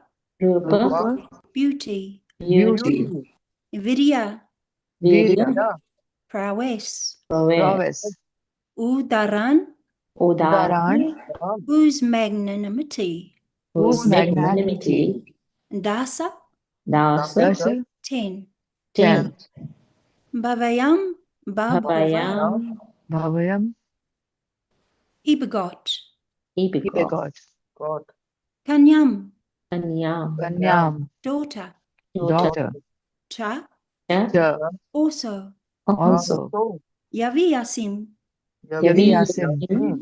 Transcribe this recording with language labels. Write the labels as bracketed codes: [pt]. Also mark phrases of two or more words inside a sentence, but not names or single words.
[sa] rupa, [en] beauty, beauty, [sa] vidya, virya, [en] prowess, prowess, [sa] udaran, udaran, [en] whose magnanimity, whose magnanimity, [sa] dasa, dasha, 10, 10, bhavayam, babhava, bhavayam, [en] he begot, he begot, [sa] kanyam, kanyam, [en] daughter, daughter, [sa] cha, cha, [en] also, also, [sa] yaviyasim, Yaviyasim,